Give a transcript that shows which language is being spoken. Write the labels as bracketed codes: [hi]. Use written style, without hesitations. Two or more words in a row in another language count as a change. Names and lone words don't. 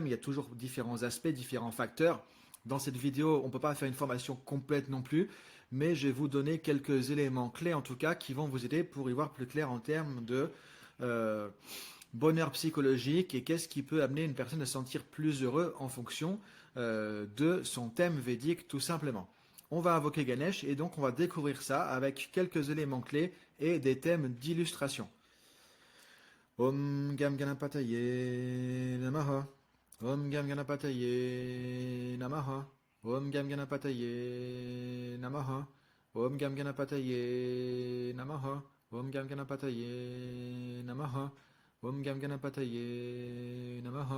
[fr] Il y a toujours différents aspects, différents facteurs. Dans cette vidéo, on ne peut pas faire une formation complète non plus, mais je vais vous donner quelques éléments clés en tout cas qui vont vous aider pour y voir plus clair en termes de euh, bonheur psychologique et qu'est-ce qui peut amener une personne à se sentir plus heureux en fonction de son thème védique tout simplement. On va invoquer Ganesh et donc on va découvrir ça avec quelques éléments clés et des thèmes d'illustration. [sa] ॐ गं गणपतये नमः. ॐ गं गणपतये नमः. ॐ गं गणपतये नमः. ॐ गं गणपतये नमः. ॐ गं गणपतये नमः ॐ गं गणपतये नमः.